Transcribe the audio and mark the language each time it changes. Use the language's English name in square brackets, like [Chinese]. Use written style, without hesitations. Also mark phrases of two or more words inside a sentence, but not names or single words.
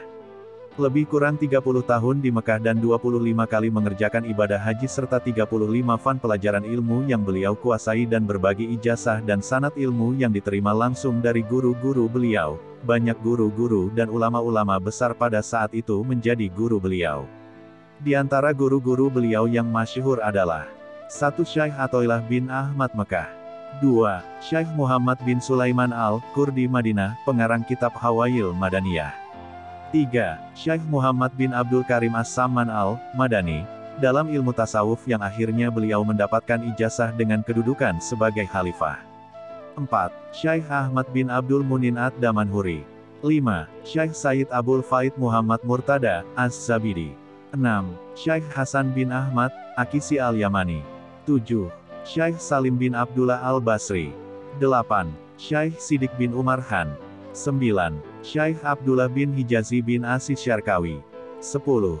[Indonesian] Lebih kurang 30 tahun di Mekah dan 25 kali mengerjakan ibadah haji serta 35 fan pelajaran ilmu yang beliau kuasai dan berbagi ijazah dan sanad ilmu yang diterima langsung dari guru-guru beliau. Banyak guru-guru dan ulama-ulama besar pada saat itu menjadi guru beliau. Di antara guru-guru beliau yang masyhur adalah 1. Syekh Athoillah bin Ahmad Mekah, 2. Syekh Muhammad bin Sulaiman Al-Kurdi Madinah, pengarang kitab Hawail Madaniyah, 3. Syekh Muhammad bin Abdul Karim As-Samman Al-Madani, dalam ilmu tasawuf yang akhirnya beliau mendapatkan ijazah dengan kedudukan sebagai khalifah. 4. Syekh Ahmad bin Abdul Munin Ad-Damanhuri, 5. Syekh Said Abul Faid Muhammad Murtada Az-Zabidi, 6. Syekh Hasan bin Ahmad Akisi Al-Yamani, 7. Syekh Salim bin Abdullah Al-Basri, 8. Syekh Sidik bin Umar Han, 9. Syekh Abdullah bin Hijazi bin Asis Syarkawi, 10.